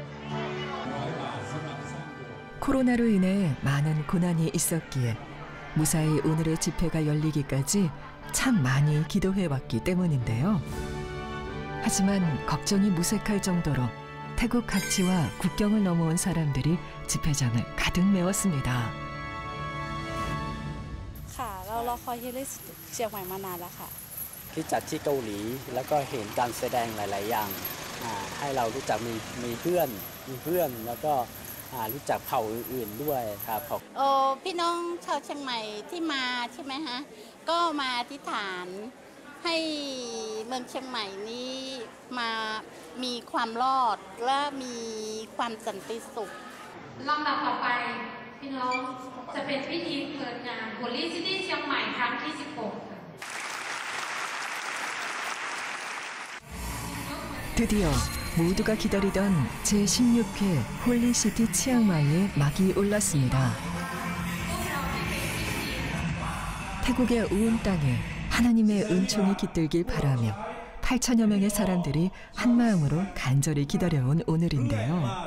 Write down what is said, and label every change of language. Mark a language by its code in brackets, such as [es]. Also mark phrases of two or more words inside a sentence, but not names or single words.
[ko] 코로나로 인해 많은 고난이 있었기에 무사히 오늘의 집회가 열리기까지 참 많이 기도해왔기 때문인데요. 하지만 걱정이 무색할 정도로 태국 각지와 국경을 넘어온 사람들이 집회장을 가득 메웠습니다. [th] เราคอยที่เชียงใหม่มานานแล้วค่ะ ที่จัดที่เกาหลีแล้วก็เห็นการแสดงหลายๆอย่างให้เรารู้จักมีเพื่อนแล้วก็รู้จักเผ่าอื่นๆด้วยครับ พี่น้องชาวเชียงใหม่ที่มาใช่ไหมฮะก็มาอธิษฐานให้เมืองเชียงใหม่นี้มามีความรอดและมีความสันติสุขลำดับต่อไปพี่น้องจะเป็นพิธีเปิดงาน Holy City เชียงใหม่ครั้งที่ 16 [ko] 드디어 모두가 기다리던 제16회 홀리시티 치앙마이의 막이 올랐습니다. 태국의 우은 땅에 하나님의 은총이 깃들길 바라며 8천여 명의 사람들이 한마음으로 간절히 기다려온 오늘인데요.